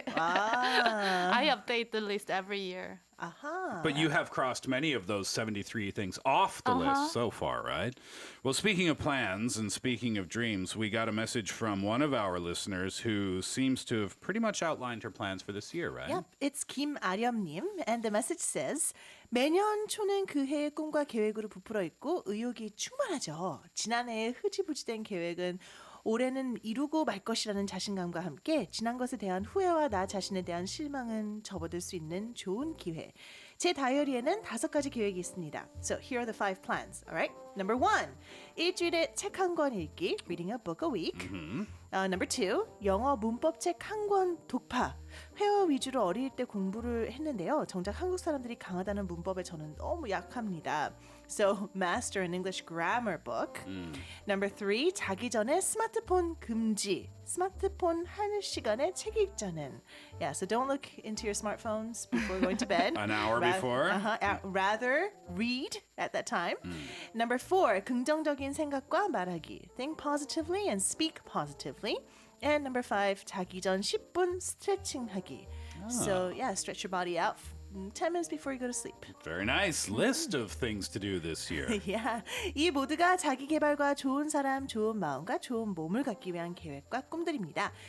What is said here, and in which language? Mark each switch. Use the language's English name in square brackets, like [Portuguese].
[English] Ah, I update the list every year. aha. But you have crossed many of those 73 things off the list so far, right? Well, speaking of plans and speaking of dreams, we got a message from one of our listeners who seems to have pretty much outlined her plans for this year, right? Yep, it's Kim Aryam님, and the message says, [Korean] 매년 초는 그 해의 꿈과 계획으로 부풀어 있고 의욕이 충만하죠. 지난해에 흐지부지된 계획은 올해는 이루고 말 것이라는 자신감과 함께 지난 것에 대한 후회와 나 자신에 대한 실망은 접어들 수 있는 좋은 기회. 제 다이어리에는 5가지 계획이 있습니다. [English] So here are the 5 plans. All right. Number 1, [Korean] 일주일에 책 한 권 읽기, [English] reading a book a week. Number 2, [Korean] 영어 문법책 한 권 독파. 회화 위주로 어릴 때 공부를 했는데요. 정작 한국 사람들이 강하다는 문법에 저는 너무 약합니다. [English] So master an English grammar book. Number 3, [Korean] 자기 전에 스마트폰 금지. 스마트폰 한 시간에 책 읽자는. [English] Yeah, so don't look into your smartphones before going to bed. An hour before? Rather read at that time. Number 4, [Korean] 긍정적인 생각과 말하기. [English] Think positively and speak positively. And number 5, [Korean] 자기 전 10분 스트레칭 하기. [English] So yeah, stretch your body out 10 minutes before you go to sleep. Very nice list of things to do this year. Yeah. [Korean] 이 모두가 자기 개발과 좋은 사람, 좋은 마음과 좋은 몸을 갖기 위한 계획과 꿈들입니다.